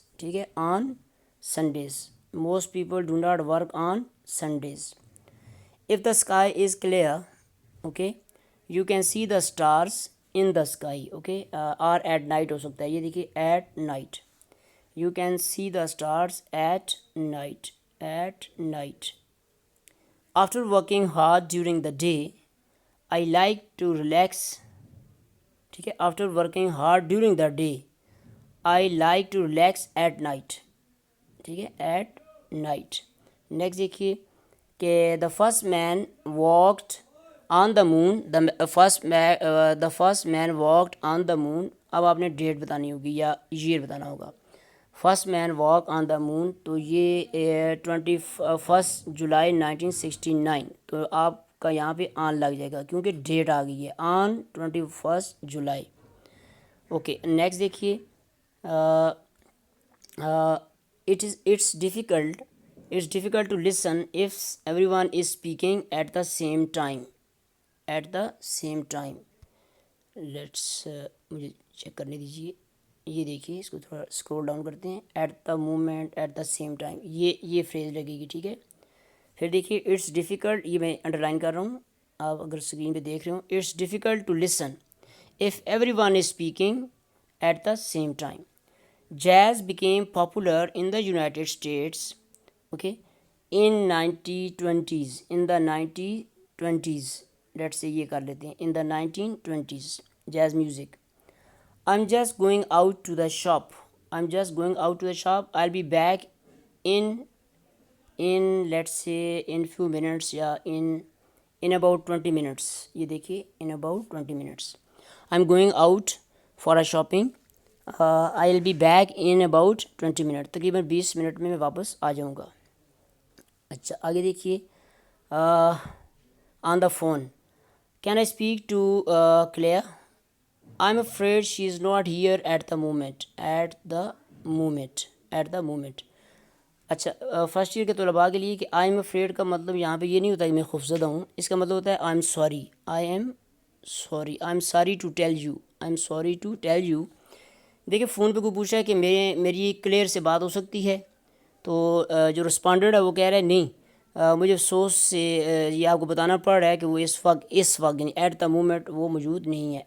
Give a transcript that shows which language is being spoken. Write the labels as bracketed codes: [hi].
[ur] ٹھیک ہے، [en] On Sundays. Most people do not work on Sundays. If the sky is clear, okay, you can see the stars in the sky, okay, or at night [ur] ہو سکتا ہے. یہ دیکھیے [en] at night. You can see the stars at night. At night. After working hard during the day, I like to relax. [ur] ٹھیک ہے. [en] After working hard during the day, I like to relax at night. [ur] ٹھیک ہے، [en] at night. [ur] Next دیکھیے کہ [en] the first man walked on the moon. The first man walked on the moon. [ur] اب آپ نے date بتانی ہوگی یا ایئر بتانا ہوگا. فرسٹ مین واک آن دا مون تو یہ 21 جولائی 1969. تو آپ کا یہاں پہ آن لگ جائے گا کیونکہ ڈیٹ آ گئی ہے، آن 21 جولائی. اوکے نیکسٹ دیکھیے. [en] It's difficult to listen if everyone is speaking at the same time. At the same time. [ur] مجھے چیک کرنے دیجیے. یہ دیکھیے اس کو تھوڑا اسکرول ڈاؤن کرتے ہیں. At the moment, at the same time, یہ فریز لگے گی، ٹھیک ہے. پھر دیکھیے اٹس ڈیفیکلٹ، یہ میں انڈر لائن کر رہا ہوں، آپ اگر اسکرین پہ دیکھ رہے ہوں. [en] It's difficult to listen if everyone is speaking at the same time. Jazz became popular in the United States, okay, in 1920s. In the 1920s, let's say [ur] یہ کر لیتے ہیں. [en] In the 1920s, jazz music. I'm just going out to the shop. I'm just going out to the shop. I'll be back in let's say in few minutes یا in about 20 minutes. [ur] یہ دیکھیے [en] in about 20 minutes. I'm going out for a shopping. I'll be back in about 20 minutes. [ur] تقریباً 20 minute میں واپس آ جاؤں گا. اچھا آگے دیکھیے. [en] On the phone. Can I speak to Claire? I'm afraid she is not here at the moment. At the moment, at the moment. [ur] اچھا first year کے طلباء کے لیے کہ آئی ایم افریڈ کا مطلب یہاں پہ یہ نہیں ہوتا کہ میں خوفزدہ ہوں. اس کا مطلب ہوتا ہے [en] I'm sorry. I'm sorry. I'm sorry to tell you. I'm sorry to tell you. [ur] دیکھیے فون پہ کوئی پوچھا ہے کہ میری کلیئر سے بات ہو سکتی ہے، تو جو رسپونڈنٹ ہے وہ کہہ رہا ہے نہیں، مجھے افسوس سے یہ آپ کو بتانا پڑ رہا ہے کہ وہ اس وقت یعنی ایٹ دا مومنٹ وہ موجود نہیں ہے.